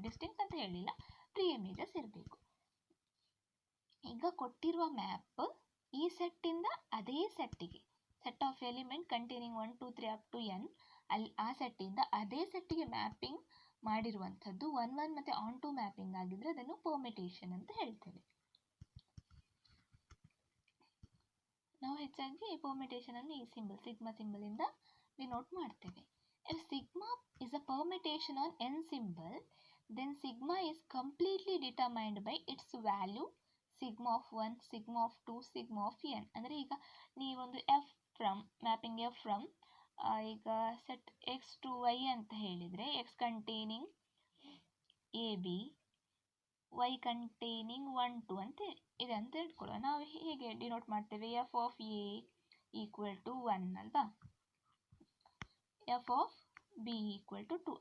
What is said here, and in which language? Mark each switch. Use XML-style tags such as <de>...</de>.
<kn>Distinct ಅಂತ ಹೇಳಿಲ್ಲ, pre images ಇರಬೇಕು. ಈಗ ಕೊಟ್ಟಿರುವ ಮ್ಯಾಪ್ ಈ ಸೆಟ್ಟಿಂದ ಅದೇ ಸೆಟ್ಟಿಗೆ,</kn> <en>set of element containing 1, 2, 3 up to n,</en> <kn>ಅಲ್ಲಿ ಆ ಸೆಟ್ಟಿಂದ ಅದೇ ಸೆಟ್ಟಿಗೆ ಮ್ಯಾಪಿಂಗ್ ಮಾಡಿರುವಂಥದ್ದು 1-1 ಮತ್ತು ಆನ್ ಟು ಮ್ಯಾಪಿಂಗ್ ಆಗಿದ್ರೆ ಅದನ್ನು ಪರ್ಮಿಟೇಷನ್ ಅಂತ ಹೇಳ್ತೇವೆ. ನಾವು ಹೆಚ್ಚಾಗಿ ಈ ಪರ್ಮಿಟೇಷನ್ ಅನ್ನು ಈ ಸಿಂಬಲ್ ಸಿಗ್ಮಾ ಸಿಂಬಲಿಂದ ಡಿನೋಟ್ ಮಾಡ್ತೇವೆ.</kn> <en>If sigma is a permutation on n symbol, then sigma is completely determined by its value sigma of 1, sigma of 2, sigma of n.</en> <kn>ಅಂದರೆ ಈಗ ನೀವೊಂದು ಮ್ಯಾಪಿಂಗ್ ಎಫ್ ಫ್ರಮ್ ಈಗ ಸೆಟ್ ಎಕ್ಸ್ ಟು ವೈ ಅಂತ ಹೇಳಿದರೆ, X containing A B, Y containing 1, 2 ಅಂತ ಇದೆ ಅಂತ ಹೇಳ್ಕೊಳ್ಳುವ. ನಾವು ಹೇಗೆ ಡಿನೋಟ್ ಮಾಡ್ತೇವೆ?</kn> <en>F of A equal to 1</en> <kn>ಅಲ್ವಾ,</kn> <en>F of B equal to 2.</en>